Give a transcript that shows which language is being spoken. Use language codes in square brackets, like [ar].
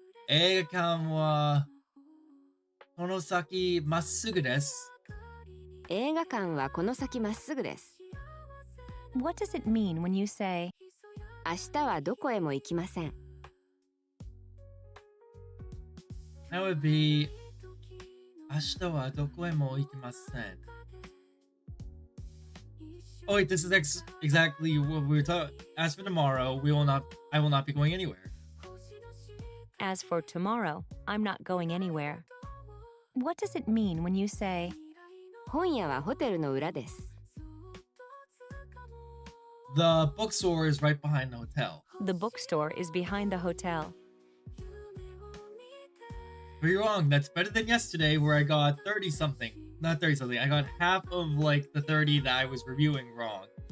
[ja] 映画館はこの先まっすぐです。映画館はこの先まっすぐです。 [en] What does it mean when you say, [ja] 明日はどこへも行きません。 [en] That would be [ja] 明日はどこへも行きません。 [en] Oh wait, this is exactly what we were talking. As for tomorrow, I will not be going anywhere. as for tomorrow, I'm not going anywhere? What does it mean when you say, [ja] 本屋はホテルの裏です。 [en] The bookstore is right behind the hotel. the bookstore is behind the hotel? But you're wrong. That's better than yesterday where I got 30 something. Not 30 something. I got half of like the 30 that I was reviewing wrong.